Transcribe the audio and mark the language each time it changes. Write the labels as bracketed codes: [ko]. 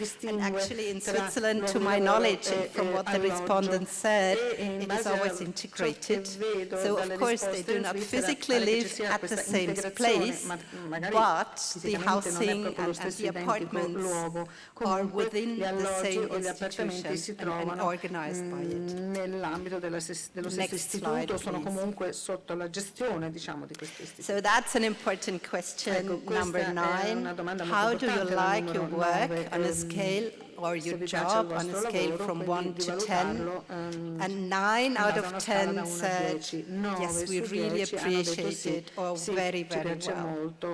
[en] And actually in Switzerland, to my knowledge, and from what the respondents said, it is always integrated. So of course they do not physically live at the same place, but the housing and the apartments are within the same institution and organized by it. [it] Nell'ambito dello stesso istituto sono comunque sotto la gestione, diciamo, di questo istituto. [en] So that's an important question, number 9. How do you like your work on a scale, or your job on a scale from 1 to 10? And 9 out of 10 said, yes, we really appreciate it, or very, very well.